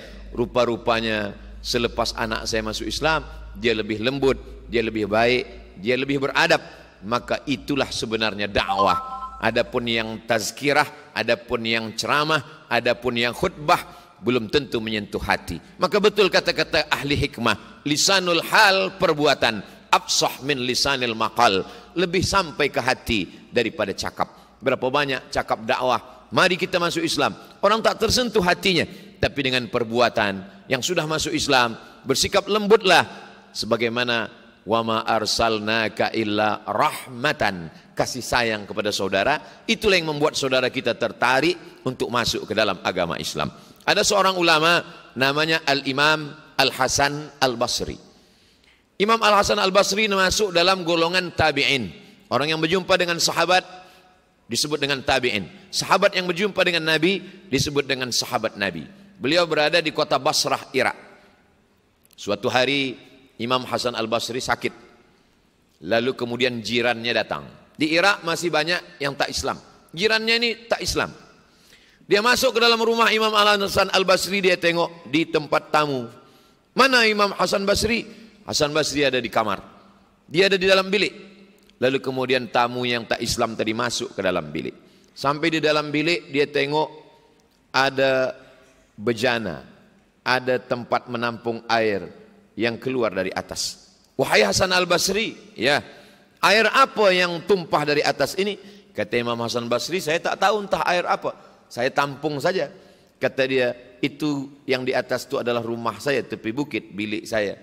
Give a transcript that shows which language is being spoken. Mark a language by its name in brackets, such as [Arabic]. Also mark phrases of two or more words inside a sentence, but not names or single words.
[Malay] Rupa-rupanya selepas anak saya masuk Islam, dia lebih lembut, dia lebih baik, dia lebih beradab. Maka itulah sebenarnya dakwah. Adapun yang tazkirah, adapun yang ceramah, adapun yang khutbah, belum tentu menyentuh hati. Maka betul kata-kata ahli hikmah, [Arabic] لسان الحال [Malay] perbuatan, [Arabic] أفصح من لسان المقال, [Malay] lebih sampai ke hati daripada cakap. Berapa banyak cakap dakwah, mari kita masuk Islam, orang tak tersentuh hatinya. Tapi dengan perbuatan yang sudah masuk Islam, bersikap lembutlah. [Arabic] Sebagaimana وما أرسلناك إلا رحمة, [Malay] kasih sayang kepada saudara, itulah yang membuat saudara kita tertarik untuk masuk ke dalam agama Islam. Ada seorang ulama namanya Al-Imam Al-Hasan Al-Basri. Imam Al-Hasan Al-Basri masuk dalam golongan tabi'in. Orang yang berjumpa dengan sahabat disebut dengan tabi'in. Sahabat yang berjumpa dengan Nabi disebut dengan sahabat Nabi. Beliau berada di kota Basrah, Irak. Suatu hari Imam Hasan Al-Basri sakit. Lalu kemudian jirannya datang. Di Irak masih banyak yang tak Islam. Jirannya ini tak Islam. Dia masuk ke dalam rumah Imam Al-Hasan Al-Basri, dia tengok di tempat tamu. Mana Imam Hasan Basri? Hasan Basri ada di kamar. Dia ada di dalam bilik. Lalu kemudian tamu yang tak Islam tadi masuk ke dalam bilik. Sampai di dalam bilik dia tengok ada bejana, ada tempat menampung air yang keluar dari atas. Wahai Hasan Al-Basri, ya, air apa yang tumpah dari atas ini? Kata Imam Hasan Basri, saya tak tahu entah air apa. Saya tampung saja. Kata dia, itu yang di atas itu adalah rumah saya, tepi bukit, bilik saya.